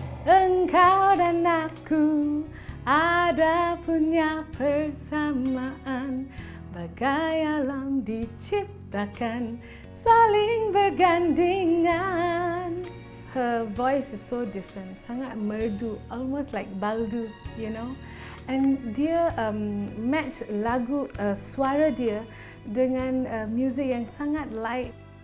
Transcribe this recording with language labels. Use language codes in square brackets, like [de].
[ms] Engkau dan aku ada punya persamaan, bagai alam diciptakan saling bergandingan. [en] Her voice is so different, [ms] sangat merdu, [en] almost like baldu, you know. [ms] And dia match lagu suara dia dengan music yang sangat light.